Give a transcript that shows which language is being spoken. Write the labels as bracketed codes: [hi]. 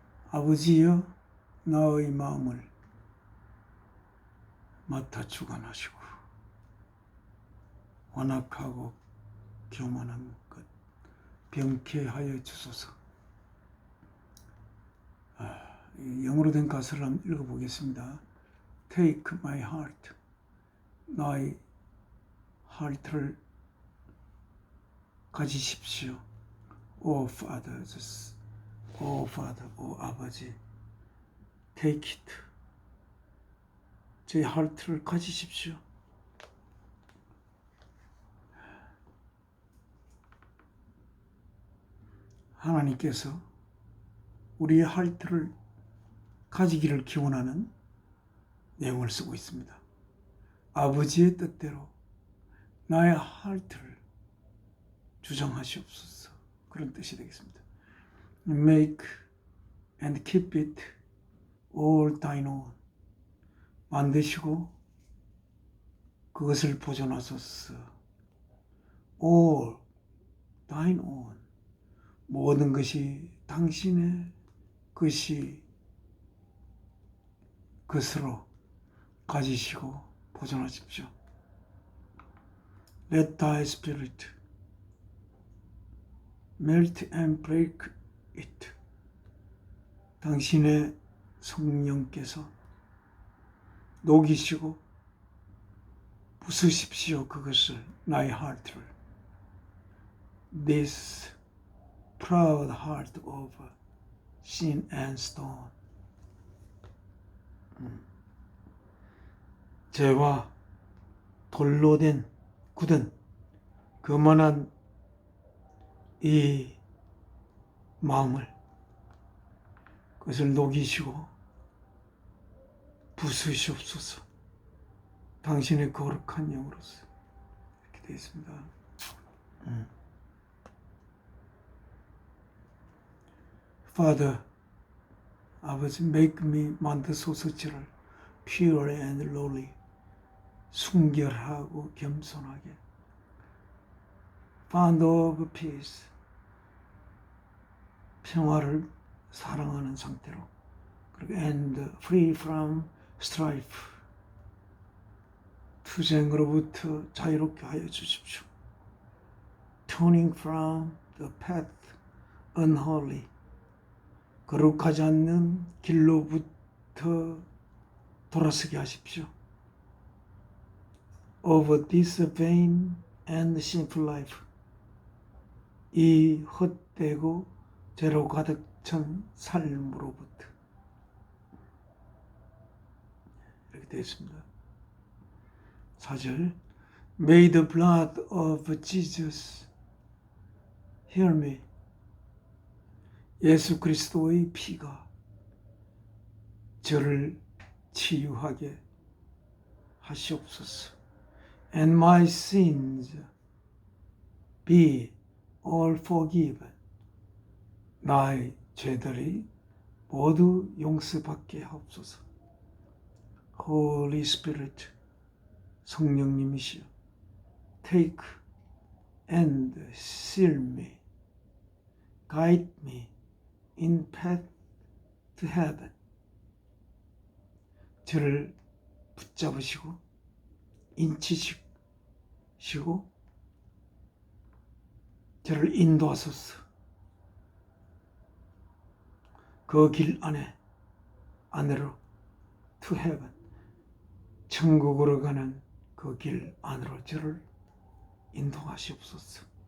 [ko] 아버지여 나의 마음을 맡아 주관하시고 완악하고 교만한 것 병케하여 주소서. 영어로 된 가사를 한번 읽어보겠습니다. [en] Take my heart, [ko] 나의 하트를 가지십시오. [en] O Father, O Father, O 아버지, take it. [ko] 제 하트를 가지십시오. 하나님께서 우리의 하트를 가지기를 기원하는 내용을 쓰고 있습니다. 아버지의 뜻대로 나의 하트를 주장하시옵소서. 그런 뜻이 되겠습니다. [en] Make and keep it all thine own. [ko] 만드시고 그것을 보존하소서. [en] All thine own. [ko] 모든 것이 당신의 것으로 가지시고 보존하십시오. [en] Let thy spirit melt and break it. [ko] 당신의 성령께서 녹이시고 부수십시오. 그것을, 나의 하트를. [en] This proud heart of sin and stone. [ko] 죄와 돌로 된 굳은 거만한 이 마음을, 그것을 녹이시고 부수시옵소서. 당신의 거룩한 영으로서. 이렇게 되어 있습니다. [en] Father, 아버지, make me, [ko] 만드소서 저를 [en] pure and lowly, [ko] 순결하고 겸손하게. [en] Fond of peace, [ko] 평화를 사랑하는 상태로. 그리고 [en] and free from strife, [ko] 투쟁으로부터 자유롭게 하여 주십시오. [en] Turning from the path unholy, [ko] 거룩하지 않는 길로부터 돌아서게 하십시오. [en] Of this vain and sinful life, [ko] 이 헛되고 죄로 가득 찬 삶으로부터. 이렇게 되어 있습니다. 4절. [en] May the blood of Jesus, hear me. [ko] 예수 그리스도의 피가 저를 치유하게 하시옵소서. [en] And my sins be all forgiven. [ko] 나의 죄들이 모두 용서받게 하옵소서. [en] Holy Spirit, [ko] 성령님이시여, [en] take and seal me, guide me in path to heaven. [ko] 저를 붙잡으시고 인치시고 저를 인도하소서. 그 길 안으로 [en] to heaven, [ko] 천국으로 가는 그 길 안으로 저를 인도하시옵소서.